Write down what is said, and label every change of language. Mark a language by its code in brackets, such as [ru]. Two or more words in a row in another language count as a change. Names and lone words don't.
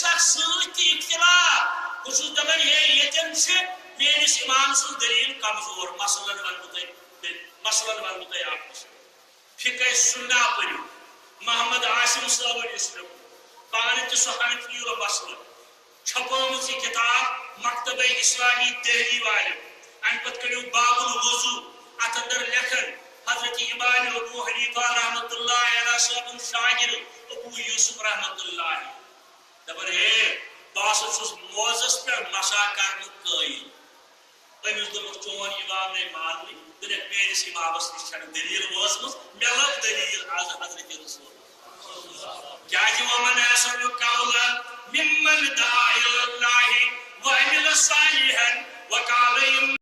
[ks] اکھ سۭتۍ تہِ اختلاف بہٕ چھُس دپان ہے ییٚتٮ۪ن چھِ میٲنِس امام سٕنٛز دلیٖل کمزور مثلاً ونہٕ بہٕ تۄہہِ اکھ مثال فقہ سنہ پٔرِو محمد عاصم صٲبن یُس مےٚ پانہٕ تہِ سُہ حنفی مسلہٕ چھپٲومٕژ یہِ کِتاب مکتبہ اسلامی دہلی والٮ۪ن امہِ پتہٕ کٔڑِو باب الوضوٗ اتھ اندر لیکھن حضرت امام ابو حنیفہ رحمۃ اللہ علیہ صٲبُن شاگرد ابو یوسف رحمۃ اللہ دپان ہے بہٕ ہسا چھُس موزس پٮ۪ٹھ مسا کرنُک قٲیل أمِس دوٚپُکھ چون امام نے ماننٕے دوٚپُکھ میٲنِس امامس نِش چھنہٕ دلیٖل وٲژمٕژ مےٚ لٔب دلیٖل آز حضرت رسول کیازِ [ar] ومن احسن قولا ممن دعا الى الله وعمل صالحا وقال